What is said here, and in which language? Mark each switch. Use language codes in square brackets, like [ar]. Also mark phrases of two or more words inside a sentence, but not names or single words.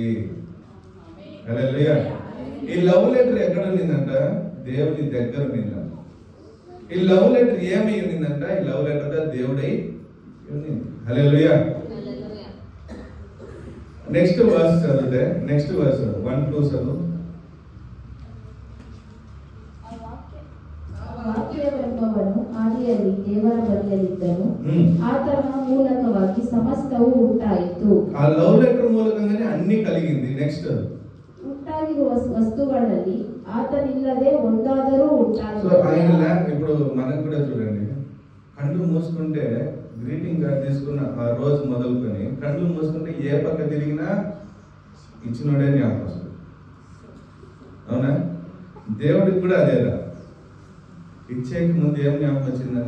[te] హల్లెలూయా. ఈ [en] love letter [te] ఎక్కడ ఉన్నిందంట? దేవుని దగ్గర ఉన్నిందంట. ఈ [en] love letter [te] ఏమై ఉన్నిందంట? ఈ [en] love letter [te] దేవుడై ఉన్నింది. హల్లెలూయా. [en] next verse [te] చదివితే, [en] next verse [te] 1-2 చదువు. [kn] ವಾಕ್ಯವೆಂಬವನು ಆದಿಯಲ್ಲಿ ದೇವರ ಬಳಿಯಲ್ಲಿದ್ದನು, ಆತನ ಮೂಲಕವಾಗಿ ಸಮಸ್ತವು ಉಂಟಾಯಿತು. [te] ఆ [en] love letter [te] మూలకంగానే అన్ని కలిగింది. నెక్స్ట్ [kn] ಉಂಟಾಗಿರುವ ವಸ್ತುಗಳಲ್ಲಿ ಆತನಿಲ್ಲದೆ ಒಂದಾದರೂ [te] సో [kn] ಉಂಟಾಯಿತು. [te] ఆయన ఇప్పుడు మనకు కూడా చూడండి, కళ్ళు మూసుకుంటే [en] greeting card [te] తీసుకున్న ఆ రోజు మొదలుకొని కళ్ళు మూసుకుంటే ఏ పక్క తిరిగినా ఇచ్చినోడే జ్ఞాపకం వస్తుంది. అవునా? దేవుడికి కూడా అదేదా, ఇచ్చేకి ముందు ఏం జ్ఞాపకం వచ్చిందంట?